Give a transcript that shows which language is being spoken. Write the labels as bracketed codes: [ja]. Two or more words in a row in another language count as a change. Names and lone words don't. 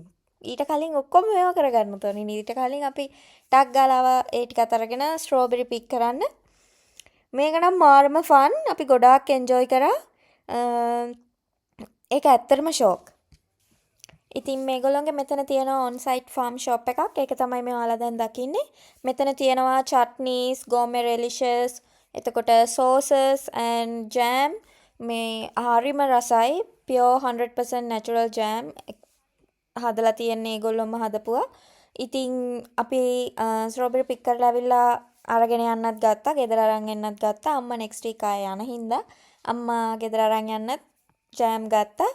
[si] ඊට කලින් ඔක්කොම ඒවා කරගන්න ඕනේ. ඊට කලින් අපි ටක් ගාලා ඒ ටිකත් අරගෙන [en] strawberry pick [si] කරන්න. මේක නම් මාරම ෆන්. අපි ගොඩාක් එන්ජොයි කරා. ඒක ඇත්තටම ෂෝක්. ඉතින් මේගොල්ලෝගේ මෙතන තියෙනවා [en] on site farm shop [si] එකක්. ඒක තමයි මේ ඔයාලා දැන් දකින්නේ. මෙතන තියෙනවා [en] chutneys, gourmet relishes, [si] එතකොට [en] sauces and jam. [si] මේ හරිම රසයි. [en] pure 100% natural jam [si] හදලා තියෙන්නේ ඒගොල්ලොම හදපුවා. ඉතින් අපි [en] strawberry pick [si] කරලා ආවිල්ලා අරගෙන යන්නත් ගත්තා. ගෙදර අරන් එන්නත් ගත්තා. අම්මා [en] next week [si] ආයෙ යන හින්දා අම්මා ගෙදර අරන් යන්නත් ජෑම් ගත්තා.